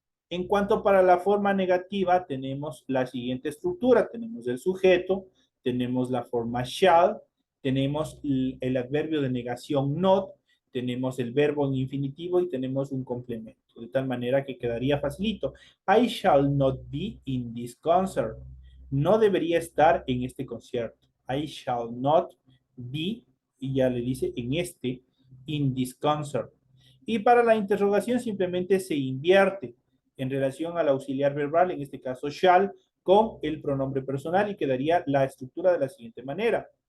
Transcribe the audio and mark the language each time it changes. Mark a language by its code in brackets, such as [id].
[es] En cuanto para la forma negativa, tenemos la siguiente estructura. Tenemos el sujeto, tenemos la forma shall, tenemos el adverbio de negación not, tenemos el verbo en infinitivo y tenemos un complemento. De tal manera que quedaría facilito. [en] I shall not be in this concert. [es] No debería estar en este concierto. [en] I shall not be, [es] y ya le dice en este, [en] in this concert. [es] Y para la interrogación simplemente se invierte en relación al auxiliar verbal, en este caso shall, con el pronombre personal y quedaría la estructura de la siguiente manera.